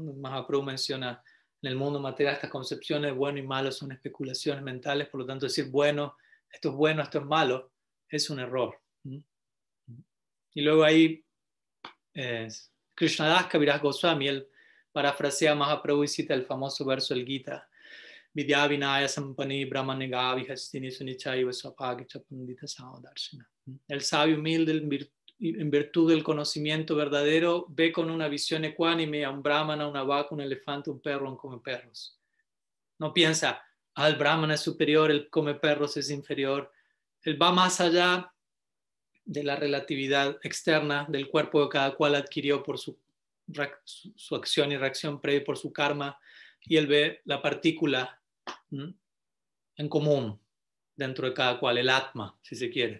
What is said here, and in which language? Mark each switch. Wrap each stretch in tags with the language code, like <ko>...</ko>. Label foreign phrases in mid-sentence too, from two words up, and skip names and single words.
<es>Mahaprabhu menciona, en el mundo material estas concepciones de bueno y malo son especulaciones mentales, por lo tanto decir bueno, esto es malo, es un error. Y luego ahí Krishnadas Kaviraj Goswami, él parafrasea a Mahaprabhu y cita el famoso verso del Gita,</es> <sa>विद्या विनय सम्पनि ब्राह्मणेग विहस्तिनि सुनिचैव स्वपग्च पण्डित समदर्शन.</sa> <es>El sabio humilde en virtud del conocimiento verdadero ve con una visión ecuánime a un brahmana, una vaca, un elefante, un perro, un come perros. No piensa, el brahmana es superior, el come perros es inferior. Él va más allá de la relatividad externa del cuerpo que cada cual adquirió por su acción y reacción previa, por su karma, y él ve la partícula en común dentro de cada cual, el Atma, si se quiere.</es>